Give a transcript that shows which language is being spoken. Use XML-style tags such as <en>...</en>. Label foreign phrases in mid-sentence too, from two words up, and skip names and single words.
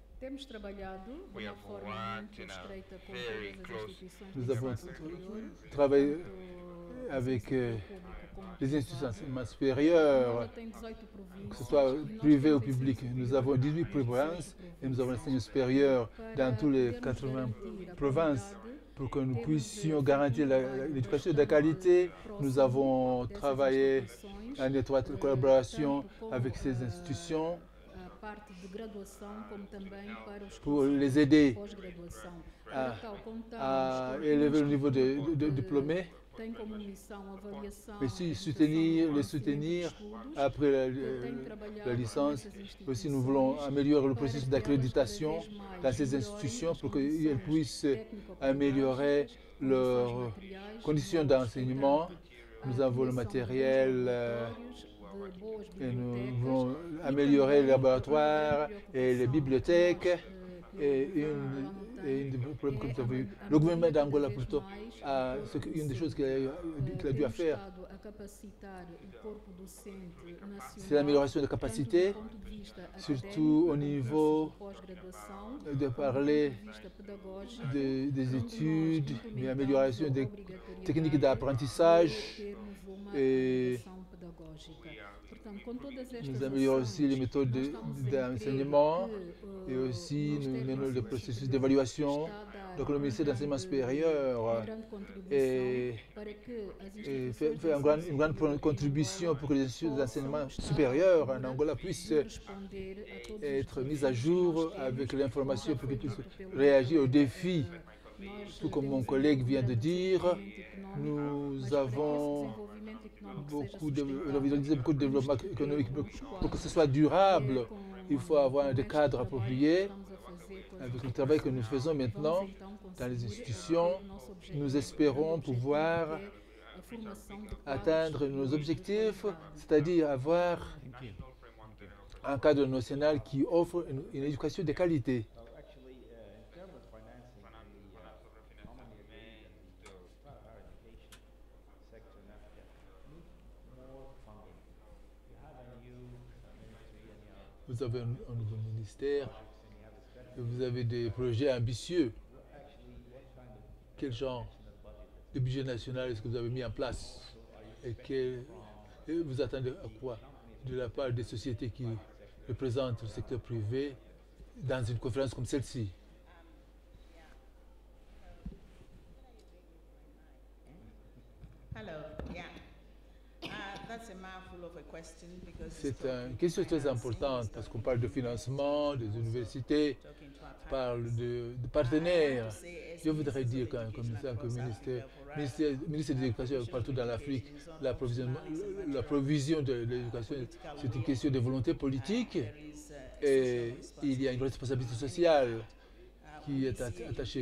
<pt>Temos trabalhado de</pt> <en>We</en> <pt>uma</pt> <en>have</en> <pt>forma</pt> <en>worked</en> <pt>muito</pt> <en>in a</en> <pt>estreita com</pt> <en>very</en> <pt>todas as</pt> <en>close</en> <pt>instituições</pt> <fr>Nous</fr> <pt>do</pt> <fr>avons</fr> <pt>ensino superior,</pt> <fr>travaillé</fr> <pt>tanto</pt> <fr>avec</fr> <pt>público como</pt> <fr>les institutions</fr> <pt>privado.</pt> <fr>d'enseignement</fr> <pt>Angola</pt> <fr>supérieur,</fr> <pt>tem 18</pt> <fr>que</fr> <pt>províncias</pt> <fr>ce soit</fr> <pt>e nós</pt> <fr>privé ou</fr> <pt>temos ensino</pt> <fr>public. Nous</fr> <pt>superior</pt> <fr>avons 18</fr> <pt>nas 18</pt> <fr>provinces et nous avons</fr> <pt>províncias.</pt> <fr>l'enseignement supérieur dans</fr> <pt>Para</pt> <fr>tous les</fr> <pt>podermos</pt> <fr>80</fr> <pt>garantir a</pt> <fr>provinces.</fr> <pt>qualidade,</pt> <fr>Pour que nous</fr> <pt>temos</pt> <fr>puissions</fr> <pt>feito</pt> <fr>garantir</fr> <pt>trabalho</pt> <fr>l'éducation de</fr> <pt>bastante</pt> <fr>qualité,</fr> <pt>próximo</pt> <fr>nous avons</fr> <pt>dessas</pt> <fr>travaillé</fr> <pt>instituições,</pt> <fr>en étroite collaboration</fr> <pt>tanto com</pt> <fr>avec ces institutions</fr> <pt>a parte de graduação como também para os</pt> <fr>pour</fr> <pt>cursos</pt> <fr>les</fr> <pt>de</pt> <fr>aider</fr> <pt>pós-graduação.</pt> <fr>à,</fr> <pt>Para tal, contamos</pt> <fr>à</fr> <pt>com</pt> <fr>élever le</fr> <pt>um</pt> <fr>niveau de</fr> <pt>instituto</pt> <fr>diplômés,</fr> <pt>que tem como missão a avaliação,</pt> <fr>mais aussi</fr> <pt>a</pt> <fr>soutenir,</fr> <pt>reputação,</pt> <fr>les</fr> <pt>o</pt> <fr>soutenir</fr> <pt>financiamento dos estudos,</pt> <fr>après</fr> <pt>que tem trabalhado</pt> <fr>la licence.</fr> <pt>com essas</pt> <fr>Aussi, nous voulons</fr> <pt>instituições</pt> <fr>améliorer le</fr> <pt>para</pt> <fr>processus</fr> <pt>que elas</pt> <fr>d'accréditation</fr> <pt>cada vez mais</pt> <fr>dans ces</fr> <pt>melhorem</pt> <fr>institutions</fr> <pt>as</pt> <fr>pour qu'elles</fr> <pt>condições</pt> <fr>puissent</fr> <pt>técnico-pedagógicas,</pt> <fr>améliorer</fr> <pt>condições</pt> <fr>leurs</fr> <pt>materiais,</pt> <fr>conditions</fr> <pt>de</pt> <fr>d'enseignement.</fr> <pt>respeitar</pt> <fr>Nous</fr> <pt>a</pt> <fr>avons le</fr> <pt>criação de bons</pt> <fr>matériel</fr> <pt>laboratórios, de boas</pt> <fr>et nous</fr> <pt>bibliotecas,</pt> <fr>voulons</fr> <pt>e</pt> <fr>améliorer les</fr> <pt>também</pt> <fr>laboratoires</fr> <pt>uma</pt> <fr>et les</fr> <pt>grande</pt> <fr>bibliothèques.</fr> <pt>preocupação que</pt> <fr>Et</fr> <pt>nós,</pt> <fr>une des problèmes que</fr> <pt>é</pt> <fr>vous avez eu,</fr> <pt>a</pt> <fr>le gouvernement</fr> <pt>melhoria</pt> <fr>d'Angola</fr> <pt>cada vez</pt> <fr>plutôt,</fr> <pt>mais</pt> <fr>une des choses qu'il a dû faire,</fr> <pt>estado a capacitar o corpo docente nacional,</pt> <fr>c'est l'amélioration des capacités,</fr> <pt>tanto do ponto de vista</pt> <fr>surtout au</fr> <pt>académico,</pt> <fr>niveau</fr> <pt>de pós-graduação,</pt> <fr>de parler</fr> <pt>do ponto de vista pedagógico,</pt> <fr>des</fr> <pt>onde nós</pt> <fr>études, mais</fr> <pt>implementamos</pt> <fr>amélioration</fr> <pt>a</pt> <fr>des</fr> <pt>obrigatoriedade</pt> <fr>techniques d'apprentissage</fr> <pt>de termos uma</pt> <fr>et</fr> <pt>avaliação pedagógica. Portanto, com todas estas</pt> <fr>nous améliorons aussi les</fr> <pt>ações,</pt> <fr>méthodes</fr> <pt>nós estamos a crer</pt> <fr>d'enseignement</fr> <pt>que,</pt> <fr>et aussi nous</fr> <pt>Ministério</pt> <fr>menons</fr> <pt>do</pt> <fr>le</fr> <pt>Ensino</pt> <fr>processus</fr> <pt>Superior</pt> <fr>d'évaluation.</fr> <pt>está a dar</pt> <fr>Donc le ministère de l'enseignement</fr> <pt>uma</pt> <fr>supérieur</fr> <pt>grande contribuição</pt> <fr>et</fr> <pt>para que as</pt> <fr>fait</fr> <pt>instituições</pt> <fr>une</fr> <pt>de ensino</pt> <fr>grande</fr> <pt>superior em</pt> <fr>contribution pour que les instituts d'enseignement supérieur en Angola puissent</fr> <pt>responder a todos os</pt> <fr>être mis</fr> <pt>desafios</pt> <fr>à</fr> <pt>que</pt> <fr>jour</fr> <pt>nós temos,</pt> <fr>avec l'information</fr> <pt>como</pt> <fr>pour</fr> <pt>já</pt> <fr>qu'ils</fr> <pt>foi</pt> <fr>puissent</fr> <pt>dito pelo</pt> <fr>réagir aux</fr> <pt>Ministério.</pt> <fr>défis.</fr> <pt>Nós</pt> <fr>Tout comme mon</fr> <pt>temos</pt> <fr>collègue</fr> <pt>um</pt> <fr>vient de</fr> <pt>grande</pt> <fr>dire,</fr> <pt>desenvolvimento econômico,</pt> <fr>nous</fr> <pt>mas para que esse</pt> <fr>avons</fr> <pt>desenvolvimento econômico</pt> <fr>beaucoup</fr> <pt>seja</pt> <fr>de,</fr> <pt>sustentável,</pt> <fr>beaucoup de développement</fr> <pt>temos que</pt> <fr>économique</fr> <pt>ter</pt> <fr>pour que ce soit durable.</fr> <pt>com</pt> <fr>Il faut avoir</fr> <pt>com</pt> <fr>des</fr> <pt>este</pt> <fr>cadres</fr> <pt>trabalho</pt> <fr>appropriés.</fr> <pt>que estamos a fazer com as</pt> <fr>Avec le travail que nous faisons</fr> <pt>instituições,</pt> <fr>maintenant</fr> <pt>vamos então</pt> <fr>dans les</fr> <pt>conseguir</pt> <fr>institutions,</fr> <pt>atingir o nosso objetivo.</pt> <fr>nous</fr> <pt>O</pt> <fr>espérons</fr> <pt>objetivo</pt> <fr>pouvoir</fr> <pt>é a formação de quadros</pt> <fr>atteindre nos</fr> <pt>de</pt> <fr>objectifs,</fr> <pt>qualidade.</pt> <fr>c'est-à-dire avoir un cadre national qui offre une éducation de qualité.</fr> <en>Actually, in terms of financing the common agreement to higher education sector in Africa, need more funding. You have a new ministry and you have</en> <fr>Vous avez un nouveau ministère</fr> <en>projects and you have a strategy.</en> <fr>et vous avez des projets ambitieux.</fr> <en>Actually, what kind of</en> <fr>Quel genre</fr> <en>national budget</en> <fr>de budget national est-ce que vous avez mis en place et vous attendez à quoi de la part des sociétés qui représentent le secteur privé dans une conférence comme celle-ci?</fr> <en>Hello, yeah. That's a mouthful of a question because</en> <fr>C'est une question très importante parce qu'on parle de financement, des universités, on parle de partenaires. Je voudrais dire qu'un commissaire, que ministère de l'Éducation partout dans l'Afrique, la provision de l'éducation, c'est une question de volonté politique et il y a une responsabilité sociale qui est attachée.</fr>